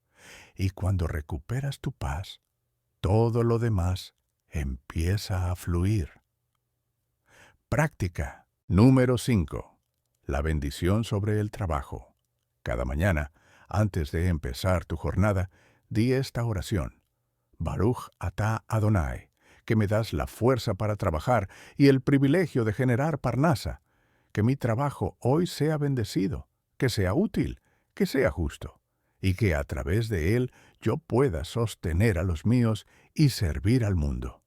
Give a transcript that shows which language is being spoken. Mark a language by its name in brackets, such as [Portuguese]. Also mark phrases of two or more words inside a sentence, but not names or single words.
[Spanish] Y cuando recuperas tu paz, todo lo demás empieza a fluir. Práctica número 5. La bendición sobre el trabajo. Cada mañana, antes de empezar tu jornada, di esta oración. [Hebrew] ברוך אתה אדוני, [Spanish] que me das la fuerza para trabajar y el privilegio de generar parnasa. Que mi trabajo hoy sea bendecido, que sea útil, que sea justo, y que a través de él yo pueda sostener a los míos y servir al mundo.